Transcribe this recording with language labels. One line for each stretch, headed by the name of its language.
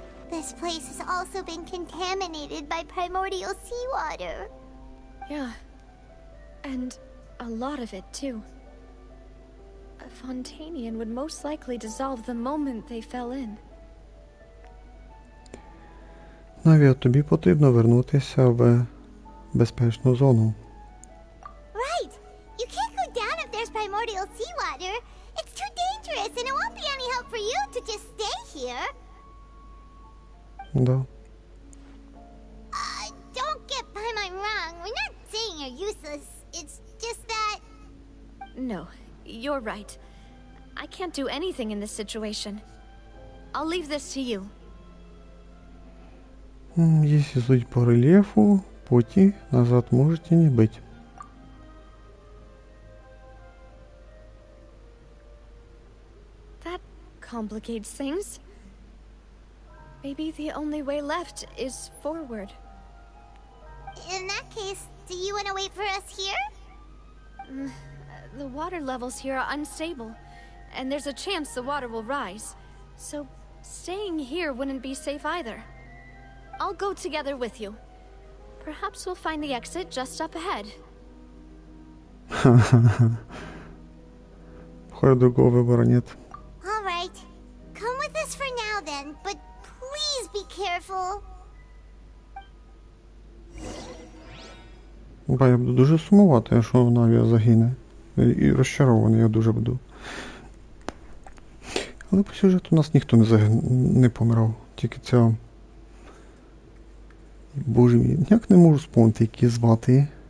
English: This place has also been contaminated by primordial seawater. Yeah. And a lot of it, too. A Fontanian would most likely dissolve the moment they fell in.
Ukrainian: Наві, тобі потрібно вернутися в безпечну зону.
English: Right! You can't go down if there's primordial seawater. It's too dangerous, and it won't be any help for you to just stay here.
Russian: Да.
English: Don't get by my wrong. We're not saying you're useless. It's just that... No, you're right. I can't do anything in this situation. I'll leave this to you.
Russian: Если судить по рельефу, пути назад можете не быть.
English: That complicates things. Maybe the only way left is forward. In that case, do you want to wait for us here? The water levels here are unstable, and there's a chance the water will rise. So, staying here wouldn't be safe either. I'll go together with you. Perhaps we'll find the exit just up ahead.
Russian: Похоже, другого выбора нет.
English: All right. Come with us for now then, but please be careful.
Ukrainian: Ба, я буду дуже сумувати, якщо Навія загине. І розчарований я дуже буду. Але по сюжету у нас ніхто не помирав. Тільки ця... Боже мій, ніяк не можу спомнити, які звати.